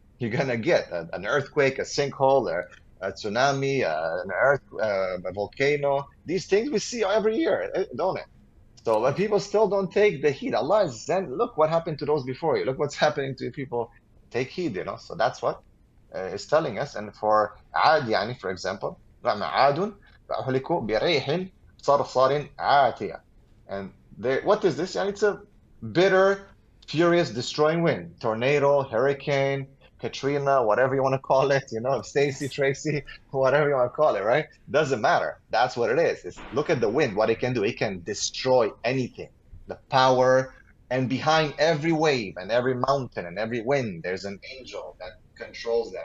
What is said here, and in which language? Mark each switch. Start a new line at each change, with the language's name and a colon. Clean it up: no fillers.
English: You're gonna get an earthquake, a sinkhole, a tsunami, a volcano. These things we see every year, don't it? So when people still don't take the heed, Allah is then look what happened to those before you. Look what's happening to people. Take heed, you know. So that's what is telling us. And for
Arabic: عاد يعني,
English: for example,
Arabic: عاد فأهلكوا بريح صرصر عاتية.
English: And what is this? And it's a bitter, furious, destroying wind, tornado, hurricane, Katrina, whatever you want to call it, you know, Stacy, Tracy, whatever you want to call it, right? Doesn't matter. That's what it is. Look at the wind, what it can do. It can destroy anything. The power, and behind every wave and every mountain and every wind, there's an angel that controls that.